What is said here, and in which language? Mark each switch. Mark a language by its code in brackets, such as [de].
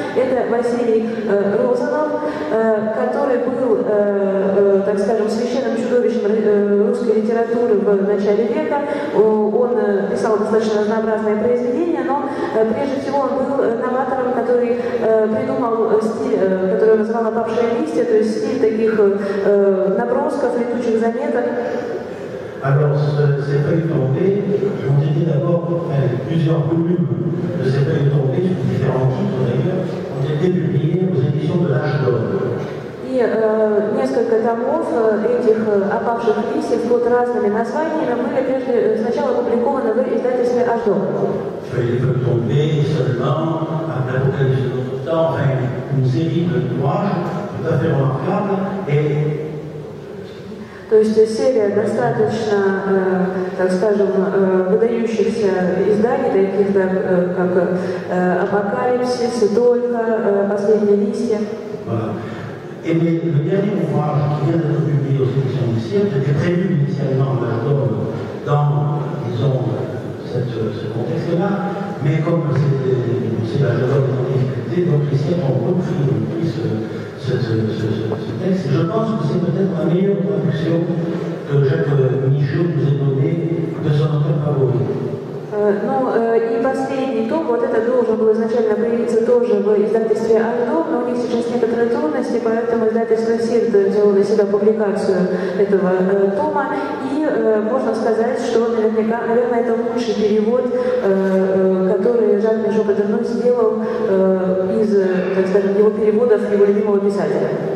[ru] Это Василий Розанов, который был, так скажем, священным чудовищем русской литературы в начале века. Он писал достаточно разнообразные произведения, но прежде всего он был новатором, который придумал стиль, который он назвал «Опавшие листья», то есть стиль таких набросков, летучих заметок. [fr] Alors, ces feuilles tombées ont été d'abord, plusieurs volumes de ces feuilles tombées, sous différents titres d'ailleurs, ont été publiés aux éditions de l'Âge d'Or. [ru] И несколько томов этих опавших листьев под разными названиями были сначала опубликованы в издательстве «Аждор». [fr] Feuilles tombées seulement, l'Apocalypse de notre temps, enfin une série d'ouvrages tout à fait remarquables et [ru] то есть серия достаточно, так скажем, выдающихся изданий, таких как «Апокалипсис», «Только», «Последние листья». [fr] Voilà. Et le dernier ouvrage qui vient d'être publié aux éditions du siècle était prévu initialement à l'Âge d'Or dans, disons, ce contexte-là, mais comme c'est l'Âge d'Or en difficulté, donc les siècles ont repris ce texte. Et je pense que c'est peut-être la meilleure traduction que Jacques Michaud nous ait donnée de son auteur favori. Ну, и последний том, вот это должен был изначально появиться тоже в издательстве «Альдо», но у них сейчас некоторые трудности, поэтому издательство «Сирт» делало на себя публикацию этого тома, и можно сказать, что наверное, это лучший перевод, который Жак Мишо Патерно сделал из, так скажем, его переводов его любимого писателя.